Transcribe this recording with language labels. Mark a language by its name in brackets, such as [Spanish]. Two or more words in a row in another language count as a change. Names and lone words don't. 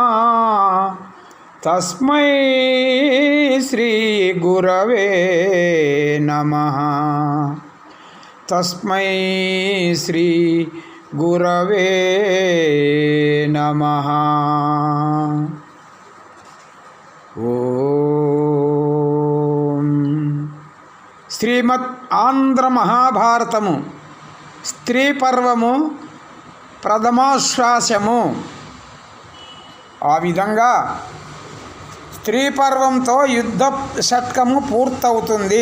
[Sanskrit] तस्मै श्री गुरवे नमः। तस्मै श्री गुरवे नमः। [Telugu] ओम శ్రీమద్ ఆంధ్ర మహాభారతము స్త్రీ పర్వము ప్రథమాశ్వాసము. ఆ విధంగా స్త్రీ పర్వంతో యుద్ధ షట్కము పూర్తవుతుంది.